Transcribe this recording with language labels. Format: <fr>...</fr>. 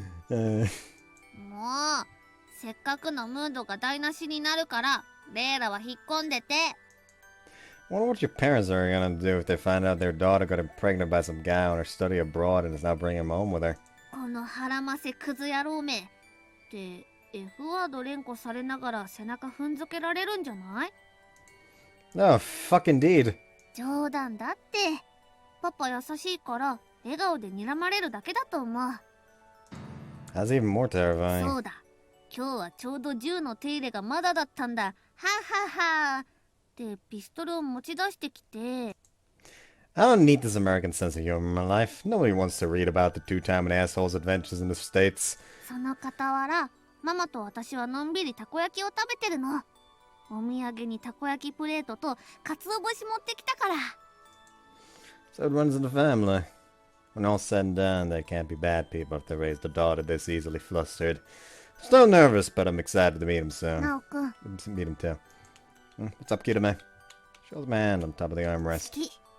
<ja>もうせっかくのムードが台無しになるからレイラは引っ込んでて。</ja> <en>I wonder what your parents are gonna do if they find out their daughter got pregnant by some guy on her study abroad and is now bringing him home with her.</en> <ja>この腹ませクズ野郎めって F ワード連呼されながら背中踏んづけられるんじゃない？</ja> <en>Oh, fuck indeed.</en> <ja>冗談だって。パパ優しいから笑顔で睨まれるだけだと思う。</ja> <en>That's even more</en> <ja>そ</ja> <en>terrifying.</en> <ja>うだ、今日はちょうど銃の手入れがまだだったんだ。はははでピストルを持ち出してきて。</ja> <en>I don't need this American sense of humor in my life. Nobody wants to read about the two-timing assholes' adventures in the States.</en> <ja>その傍らママと私はのんびりたこ焼きを食べてるの。お土産にたこ焼きプレートとかつお節持ってきたから。</ja> <en>So it runs in the family. When all's said and done, they can't be bad people if they raised a daughter this easily flustered. Still nervous, but I'm excited to meet him soon.</en> <ja>ナオくん</ja> <en>Meet him too. What's up, Kirame? Shows my hand on top of the</en> <ja>好</ja> <en>armrest.</en> <ja>き。</ja>